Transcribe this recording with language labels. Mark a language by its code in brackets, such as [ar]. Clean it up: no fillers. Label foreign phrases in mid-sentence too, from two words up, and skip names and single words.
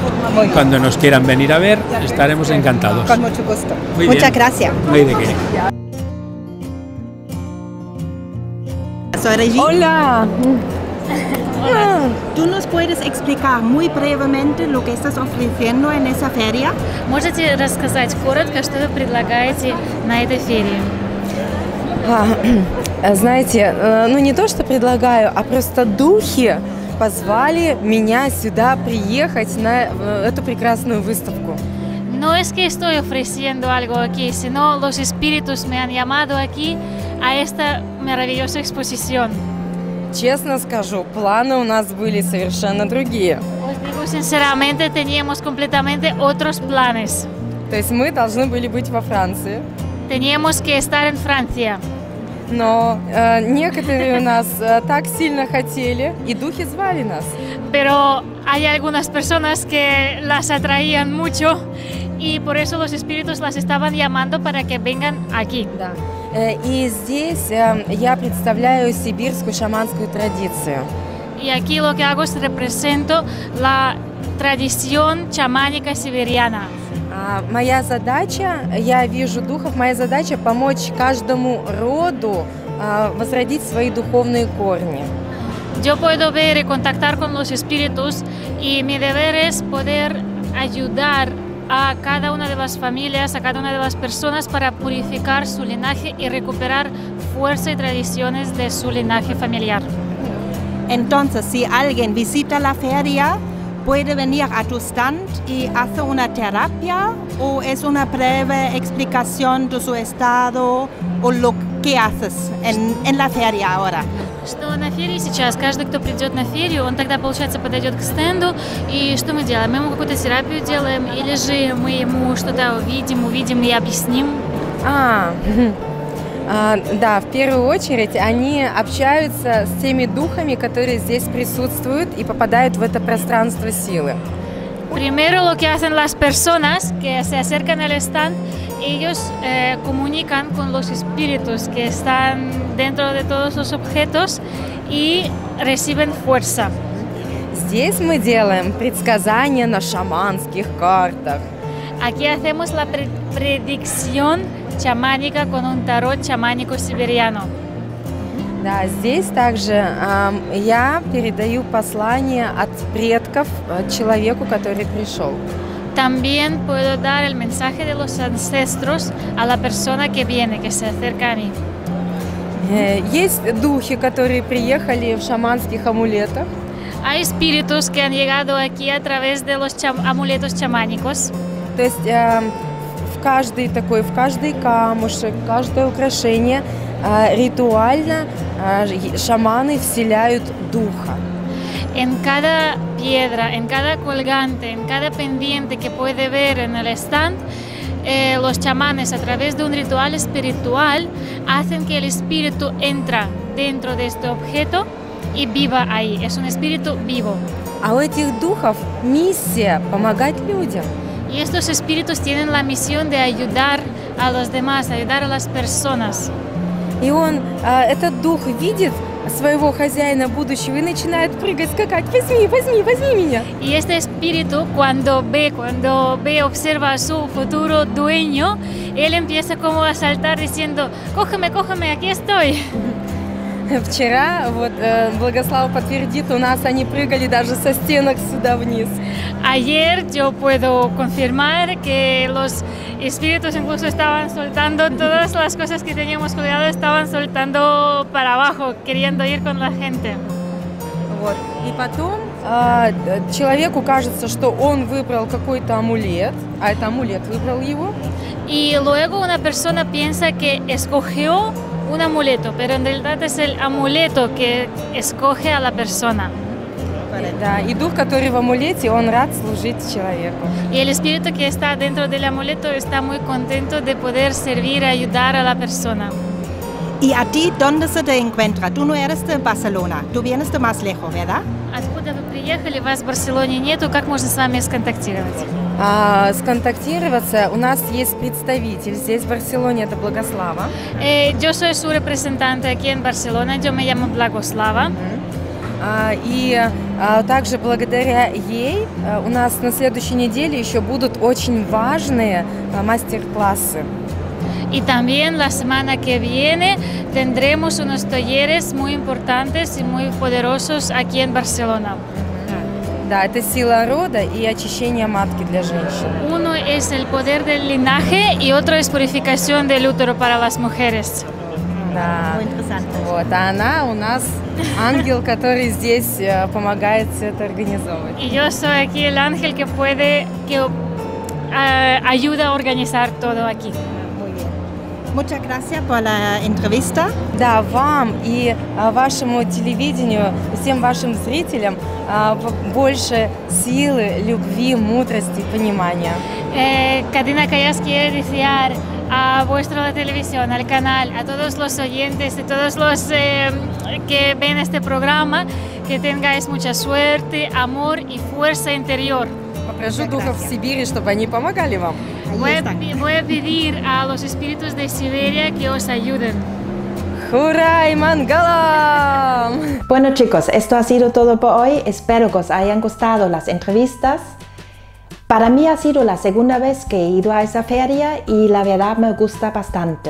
[es] Cuando nos quieran venir a ver, estaremos encantados. Con mucho gusto. Muchas gracias. No hay de qué. Soy Regina. Hola. ¿Tú nos puedes explicar muy brevemente lo que estás ofreciendo en esa feria? [ru] Можете рассказать коротко, что вы предлагаете на этой ферии? Знаете, не то, что предлагаю, а просто духи позвали меня сюда приехать на эту прекрасную выставку. [es] No es que estoy ofreciendo algo aquí, sino los espíritus me han llamado aquí a esta maravillosa exposición. [ru] Честно скажу, планы у нас были совершенно другие. [es] Os digo sinceramente, teníamos completamente otros planes. [ru] То есть мы должны были быть во Франции. [es] Teníamos que estar en Francia. [ru] Но некоторые у нас так сильно хотели, и духи звали нас. [es] Pero hay algunas personas que las atraían mucho y por eso los espíritus las estaban llamando para que vengan aquí. [ru] Да. И здесь я представляю сибирскую шаманскую традицию. [es] Y aquí lo que hago es represento la tradición chamánica siberiana. [ru] Моя задача, я вижу духов, моя задача помочь каждому роду возродить свои духовные корни. [es] Yo puedo ver y contactar con los espíritus y mi deber es poder ayudar a cada una de las familias, a cada una de las personas para purificar su linaje y recuperar fuerza y tradiciones de su linaje familiar. Entonces, si alguien visita la feria, puede venir a tu stand y hacer una terapia o es una breve explicación de su estado o lo que haces en la feria ahora. [ru] Что на ферии сейчас, каждый, кто придет на ферию, он тогда, получается, подойдет к стенду, и что мы делаем? Мы ему какую-то терапию делаем, или же мы ему что-то увидим и объясним? Да, в первую очередь они общаются с теми духами, которые здесь присутствуют и попадают в это пространство силы. [es] Primero lo que hacen las personas que se acercan al stand, ellos comunican con los espíritus que están dentro de todos los objetos y reciben fuerza. [ru] Здесь мы делаем предсказания на шаманских картах. [es] Aquí hacemos la predicción chamánica con un tarot chamánico siberiano. [ru] Да, здесь также я передаю послание от предков человеку, который пришел. [es] También puedo dar el mensaje de los ancestros a la persona que viene, que se acerca a mí. [ru] Есть духи, которые приехали в шаманских амулетах. [es] Hay espíritus que han llegado aquí a través de los amuletos chamánicos. [ru] То есть в каждый камушек, каждое украшение ритуально шаманы вселяют духа. [es] En cada piedra, en cada colgante, en cada pendiente que puede ver en el stand, los chamanes a través de un ritual espiritual hacen que el espíritu entra dentro de este objeto y viva ahí. Es un espíritu vivo. [ru] А у этих духов миссия помогать людям. [es] Y estos espíritus tienen la misión de ayudar a los demás, ayudar a las personas. [ru] И этот дух видит своего хозяина будущего и начинает прыгать, скакать. Возьми меня. [es] Y este espíritu cuando ve, observa a su futuro dueño, él empieza como a saltar diciendo, cógeme, aquí estoy. [ru] Вчера, Благослава подтвердит, у нас они прыгали даже со стенок сюда вниз. [es] Ayer yo puedo confirmar que los espíritus incluso estaban soltando todas las cosas que teníamos colgado, estaban soltando para abajo, queriendo ir con la gente. [ru] И потом человеку кажется, что он выбрал какой-то амулет, а это амулет выбрал его. [es] Y luego una persona piensa que escogió un amuleto, pero en realidad es el amuleto que escoge a la persona. [ru] Да, и дух, который в амулете, он рад служить человеку. [es] Y el espíritu que está dentro del amuleto está muy contento de poder servir, ayudar a la persona. ¿Y a ti dónde se te encuentra? Tú no eres de Barcelona, tú vienes de más lejos, ¿verdad? [ru] Откуда вы приехали? Вас в Барселоне нету. Как можно с вами сконтактировать? Сконтактироваться у нас есть представитель здесь, в Барселоне, это Благослава. [es] Yo soy su representante aquí en Barcelona, yo me llamo Blagoslava. [ru] И также благодаря ей у нас на следующей неделе еще будут очень важные мастер-классы. [es] Y también la semana que viene tendremos unos talleres muy importantes y muy poderosos aquí en Barcelona. [ru] Да, это сила рода и очищение матки для женщин. [es] Uno es el poder del linaje y otro es purificación del útero para las mujeres. [ru] Да. Вот, а она у нас ангел, который здесь помогает все это организовывать. [es] Y yo soy aquí el ángel que ayuda a organizar todo aquí. Muchas gracias por la entrevista. [ru] Да, вам и вашему телевидению, всем вашим зрителям больше силы, любви, мудрости, понимания. [es] Katina Callas quiere desear a vuestra televisión, al canal, a todos los oyentes y todos los que ven este programa, que tengáis mucha suerte, amor y fuerza interior. [ru] Попрошу духов Сибири, чтобы они помогали вам. [es] Voy a pedir a los espíritus de Siberia que os ayuden. ¡Hurra y mangalam! Bueno chicos, esto ha sido todo por hoy. Espero que os hayan gustado las entrevistas. Para mí ha sido la segunda vez que he ido a esa feria y la verdad me gusta bastante.